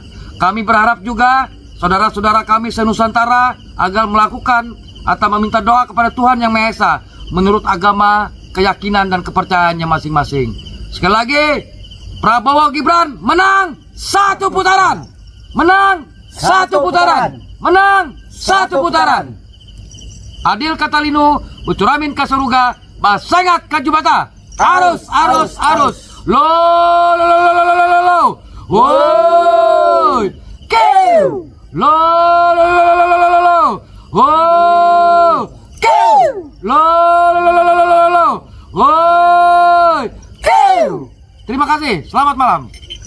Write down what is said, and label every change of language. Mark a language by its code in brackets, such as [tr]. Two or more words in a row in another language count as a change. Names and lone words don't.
[id] Kami berharap juga saudara-saudara kami se-Nusantara agar melakukan atau meminta doa kepada Tuhan Yang Maha Esa menurut agama, keyakinan dan kepercayaannya masing-masing. Sekali lagi, Prabowo Gibran menang satu putaran, menang satu putaran, menang satu putaran. [knx] Adil katalino, bucuramin kasaruga, basengat kajubata. Arus, arus, arus. Lo, lo, lo, lo, lo, lo, lo, lo. Woi, kiu. Lo, lo, lo, lo, lo, lo, lo. Woi, kiu. Lo, lo, lo, lo, lo, lo, lo. [id] Woi, kiu. Terima kasih. Selamat malam.